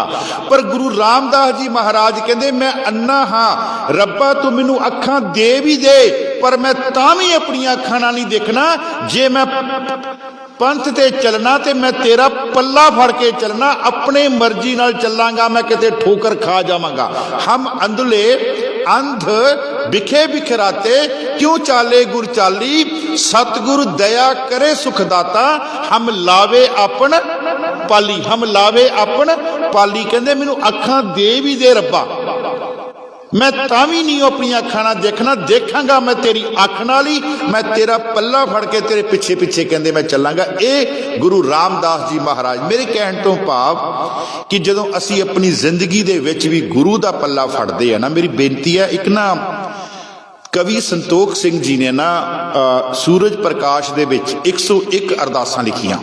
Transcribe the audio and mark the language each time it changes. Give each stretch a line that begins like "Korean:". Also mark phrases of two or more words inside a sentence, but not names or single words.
Punjabi: ਪਰ ਗੁਰੂ ਰਾਮਦਾਸ ਜੀ ਮਹਾਰਾਜ ਕਹਿੰਦੇ ਮੈਂ ਅੰਨਾ ਹਾਂ, ਰੱਬਾ ਤੂੰ ਮੈਨੂੰ ਅੱਖਾਂ ਦੇ ਭੀ ਦੇ ਪਰ ਮੈਂ ਤਾਂ ਭੀ ਆਪਣੀਆਂ ਅੱਖਾਂ ਨਾਲ ਨਹੀਂ ਦੇਖਣਾ। ਜੇ ਮੈਂ ਪੰਥ ਤੇ ਚੱਲਣਾ ਤੇ ਮੈਂ ਤੇਰਾ ਪੱਲਾ ਫੜ ਕੇ ਚੱਲਣਾ, ਆਪਣੇ ਮਰਜ਼ੀ ਨਾਲ ਚੱਲਾਂਗਾ, ਮੈਂ ਕਿਤੇ ਠੋਕਰ ਖਾ ਜਾਵਾਂਗਾ। ਹਮ ਅੰਧਲੇ ਅੰਧ ਬਿਖੇ ਬਿਖਰਾਤੇ ਕਿਉਂ ਚਾਲੇ ਗੁਰ ਚਾਲੀ, ਸਤਿਗੁਰੂ ਦਇਆ ਕਰੇ ਸੁਖਦਾਤਾ ਹਮ ਲਾਵੇ ਅਪਨ ਪਾਲੀ, ਹਮ ਲਾਵੇ ਅਪਨ ਪਾਲੀ। ਕਹਿੰਦੇ ਮੈਨੂੰ ਅੱਖਾਂ ਦੇ ਭੀ ਦੇ ਰੱਬਾ, ਮੈਂ ਤਾਂਵੀ ਨਹੀਂ ਆਪਣੀ ਅੱਖਾਂ ਨਾਲ ਦੇਖਣਾ, ਦੇਖਾਂਗਾ ਮੈਂ ਤੇਰੀ ਅੱਖ ਨਾਲ ਹੀ, ਮੈਂ ਤੇਰਾ ਪੱਲਾ ਫੜ ਕੇ ਤੇਰੇ ਪਿੱਛੇ ਪਿੱਛੇ ਕਹਿੰਦੇ ਮੈਂ ਚੱਲਾਂਗਾ। ਏ ਗੁਰੂ ਰਾਮਦਾਸ ਜੀ ਮਹਾਰਾਜ। ਮੇਰੇ ਕਹਿਣ ਤੋਂ ਭਾਵ ਕਿ ਜਦੋਂ ਅਸੀਂ ਆਪਣੀ ਜ਼ਿੰਦਗੀ ਦੇ ਵਿੱਚ ਭੀ ਗੁਰੂ ਦਾ ਪੱਲਾ ਫੜਦੇ ਹੈਂ ਨਾ, ਮੇਰੀ ਬੇਨਤੀ ਹੈ, ਇੱਕ ਨਾ ਕਵੀ ਸੰਤੋਖ ਸਿੰਘ ਜੀ ਨੇ ਨਾ ਸੂਰਜ ਪ੍ਰਕਾਸ਼ ਦੇ ਵਿੱਚ 101 ਅਰਦਾਸਾਂ ਲਿਖੀਆਂ।